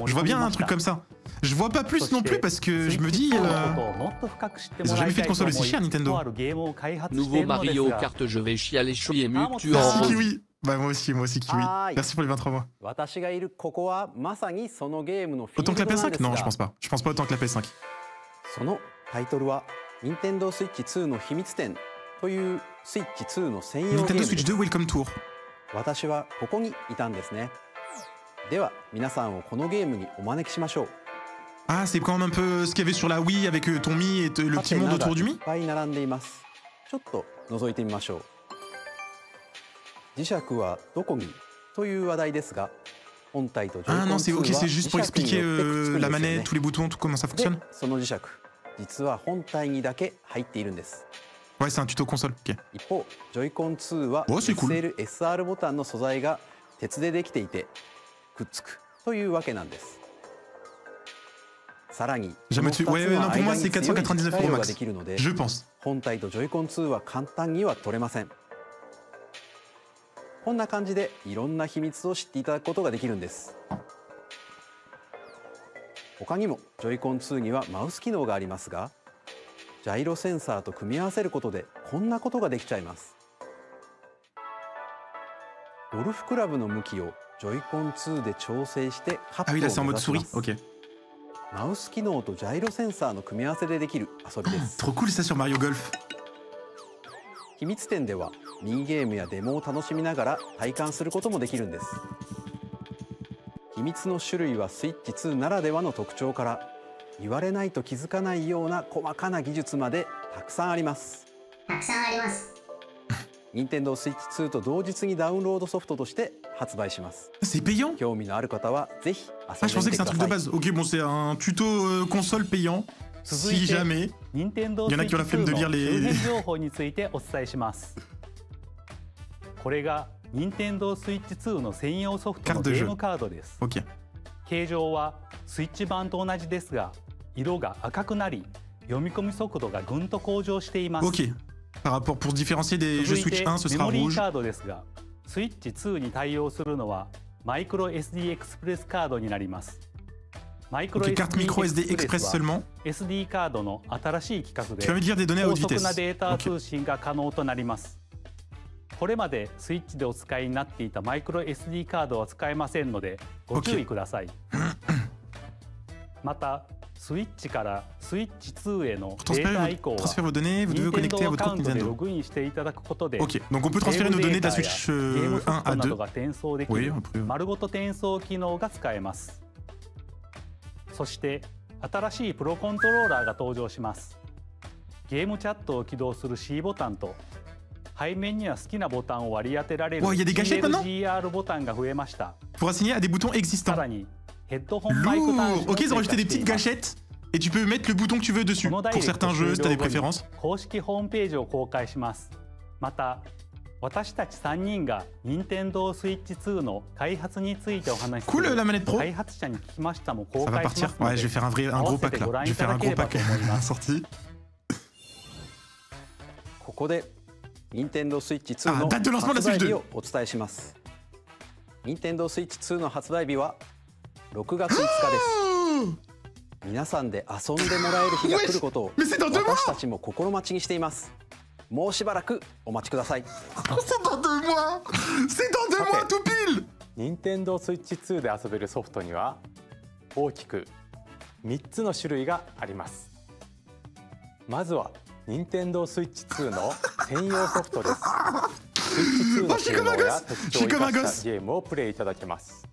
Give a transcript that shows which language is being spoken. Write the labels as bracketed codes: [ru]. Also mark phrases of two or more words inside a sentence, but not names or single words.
[fr] Je vois bien un truc comme ça. Je vois pas plus non plus parce que je me dis. Ils ont jamais fait de console aussi chère, Nintendo. Nouveau Mario Kart, je vais chialer, je suis ému. Tu Merci en Kiwi. Bah moi aussi Kiwi. Merci pour les 23 mois. Autant que la PS5 ? Non, je pense pas. Je pense pas autant que la PS5. [ja] そのタイトルは任天堂スイッチ2の秘密展というスイッチ2の専用ゲーム Nintendo です。 Switch 2 Welcome Tour. 私はここにいたんですね。では皆さんをこのゲームにお招きしましょう。 [fr] Ah, c'est quand même un peu ce qu'il y avait sur la Wii avec ton Mi et le petit monde autour du [ja] いっ [fr] Mi. [ja] ぱい並んでいます。ちょっと覗いてみましょう。磁石はどこにという話題ですが、本体とジョイコ [fr] Ah [ja] ン [fr] non, [ja] 2 [fr] c'est [ja] は [fr] ok, c'est juste pour [ja] 磁石に [fr] expliquer [ja] よってくっつくんですよ [fr] la [ja] ね [fr] manette, tous les boutons, tout comment ça [ja] で [fr] fonctionne. [ja] その磁石実は本体にだけ入っているんです。 [fr] Ouais, c'est un tuto console. Ok. [ja] 一方ジョイコン2は [fr] Oh, c'est cool. [ja] SL/SR ボタンの素材が鉄でできていてくっつくというわけなんです。さらに [fr] Jamais dessus. Ouais, non, pour moi, c'est 499 € [ja] が [fr] max. [ja] できるので [fr] Je pense. [ja] 本体とジョイコン2は簡単には取れません。こんな感じでいろんな秘密を知っていただくことができるんです。他にもジョイコン2にはマウス機能がありますが、ジャイロセンサーと組み合わせることでこんなことができちゃいます。ゴルフクラブの向きをジョイコン2で調整してカッ [fr] Ah [ja] プ [fr] oui, [ja] を [fr] là, c'est en [ja] 目 [fr] mode [ja] 指しま [fr] souris. [ja] す。 [fr] Ok. [ja] マウス機能とジャイロセンサーの組み合わせでできる遊びです。 [fr] Trop cool ça sur Mario Golf. [ja] 秘密展ではミニゲームやデモを楽しみながら体感することもできるんです。秘密の種類はスイッチ2ならではの特徴から言われないと気づかないような細かな技術までたくさんあります。任天堂スイッチ2と同日にダウンロードソフトとして発売します。 [fr] C'est payant? [ja] 興味のある方はぜひ [fr] Ah, je [ja] 遊ん [fr] pensais [ja] で [fr] que [ja] み [fr] c'est [ja] て [fr] un [ja] く [fr] truc [ja] だ [fr] de [ja] さい。 [fr] base. Ok, bon, c'est un tuto console payant. [ja] 続い [fr] Si [ja] て [fr] jamais. [ja] 任天堂 [fr] Il y en a qui ont la flemme de lire [ja] 周 [fr] les. [ja] 辺情報についてお伝えします。これが任天堂スイッチ2の専用ソフトのゲームカードです。 [fr] Ok. [ja] 形状はスイッチ版と同じですが、色が赤くなり、読み込み速度がぐんと向上しています。 [fr] Ok. Par rapport, pour se différencier des [ja] 続 [fr] jeux [ja] いて [fr] Switch 1, ce [ja] メ [fr] sera [ja] モリー [fr] rouge. [ja] カードですが、スイッチ2に対応するのはマイクロ SD エクスプレスカードになります。マイクロ [fr] Ok, carte micro SD [ja] SD エクスプレ [fr] Express [ja] スは [fr] seulement. [ja] SD カードの新しい規格で [fr] Tu vas me dire des données à [ja] 高 [fr] haute [ja] 速 [fr] vitesse. [ja] なデータ [fr] Ok. [ja] 通信が可能となります。これまでスイッチでお使いになっていたマイクロ SD カードは使えませんのでご注意ください。またスイッチからスイッチ2へのデータ移行は [fr] Transférer vos données, vous devez [ja] 任天 [fr] vous connecter [ja] 堂 [fr] à [ja] ア [fr] votre [ja] カウン [fr] compte [ja] トでロ [fr] Nintendo. [ja] グインしていただくことで [fr] Ok, donc on peut transférer nos données de la Switch 1 à [ja] など [fr] 2. [ja] が転送でき [fr] Oui, [ja] る [fr] après. [ja] 丸ごと転送機能が使えます。そして新しいプロコントローラーが登場します。ゲームチャットを起動する C ボタンと背面には好きなボタンを割り当てられる [fr] Oh, il y a des gâchettes maintenant? [ja] CLGR ボタンが増えました。 [fr] Pour assigner à des boutons [ja] さ [fr] existants. [ja] らにヘッドホンマイク端子 [fr] Lourd. Ok, ils ont rajouté des petites gâchettes et tu peux mettre le bouton que tu veux dessus. [ja] このダイ [fr] Pour [ja] レクト [fr] certains [ja] 終 [fr] jeux, [ja] 了 [fr] si t'as des [ja] 後に [fr] préférences. [ja] 公式ホームページを公開します。また私たち3人が任天堂スイッチ2の開発についてお話しす [fr] Cool [ja] る [fr] la manette pro. [ja] 開発者に聞きましたも公 [fr] Ça va [ja] 開しま [fr] partir. [ja] すの [fr] Ouais, [ja] で [fr] je vais faire un gros pack là. Je vais faire un gros pack sorti. [ja] ここで任天堂スイッチ2 [fr] Ah, [ja] の [fr] date de lancement de la [ja] 発 [fr] Switch 2 [ja] 売日をお伝えします。任天堂スイッチ2の発売日は6月5日です。皆さんで遊んでもらえる日が来ることを [fr] Mais c'est dans 2 mois. [ja] 私たちも心待ちにしています。もうしばらくお待ちください。 [fr] C'est dans 2 mois. C'est dans 2 mois tout pile. [ja] 任天堂スイッチ2で遊べるソフトには大きく3つの種類があります。まずは任天堂スイッチ2の専用ソフトです。スイッチ2の性能や特徴を生かしたゲームをプレイいただけます。